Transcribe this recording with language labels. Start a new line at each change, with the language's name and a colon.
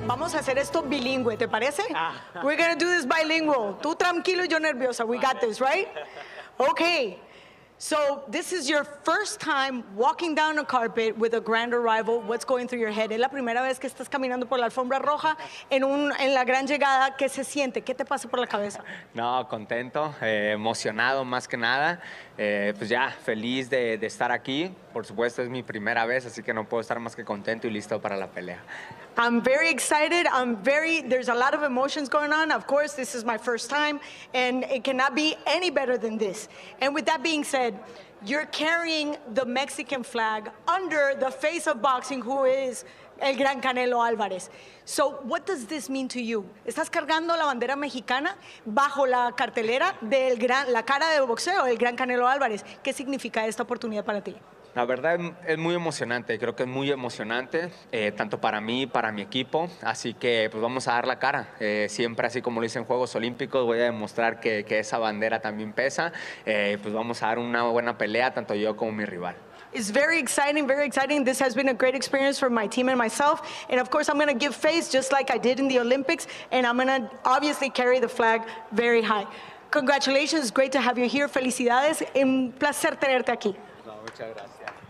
Spanish: Vamos a hacer esto bilingüe, ¿te parece?
English: We're going to do this bilingual.
Spanish: Tú tranquilo, yo nerviosa.
English: We got this, right? Okay. So this is your first time walking down a carpet with a grand arrival. What's going through your head?
Spanish: Es la primera vez que estás caminando por la alfombra roja en la gran llegada. ¿Qué se siente? ¿Qué te pasa por la cabeza? No, contento, emocionado más que nada. Pues ya, feliz de estar aquí. Por supuesto, es mi primera vez, así que no puedo estar más que contento y listo para la pelea.
English: I'm very excited. There's a lot of emotions going on. Of course, this is my first time, and it cannot be any better than this. And with that being said, you're carrying the Mexican flag under the face of boxing, who is el gran Canelo Alvarez. So what does this mean to you?
Spanish: Estás cargando la bandera mexicana bajo la cartelera de la cara de boxeo, el gran Canelo Alvarez. ¿Qué significa esta oportunidad para ti? La verdad es muy emocionante, creo que es muy emocionante, tanto para mí, para mi equipo, así que pues vamos a dar la cara. Siempre así como lo hice en Juegos Olímpicos, voy a demostrar que esa bandera también pesa, pues vamos a dar una buena pelea, tanto yo como mi rival.
English: It's very exciting, very exciting. This has been a great experience for my team and myself. And of course, I'm going to give face just like I did in the Olympics, and I'm going to obviously carry the flag very high. Congratulations, great to have you here.
Spanish: Felicidades, un placer tenerte aquí. No, muchas gracias.